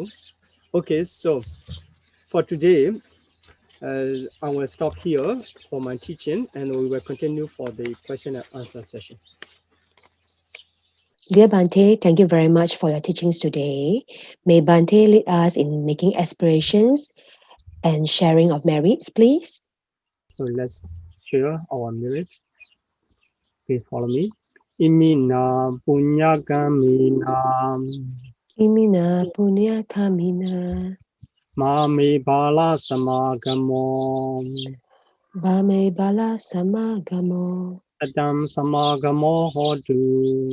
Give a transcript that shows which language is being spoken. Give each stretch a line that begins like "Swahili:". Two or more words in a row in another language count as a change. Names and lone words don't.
English: Okay, so for today, I will stop here for my teaching and we will continue for the question and answer session. Dear Bhante, thank you very much for your teachings today. May Bhante lead us in making aspirations and sharing of merits, please. So let's share our merit. Please follow me.
Pali: Imina punyakamina. Imina punya kamina. Mame bala samagamo. Bame bala samagamo. Satam samagamo hotu.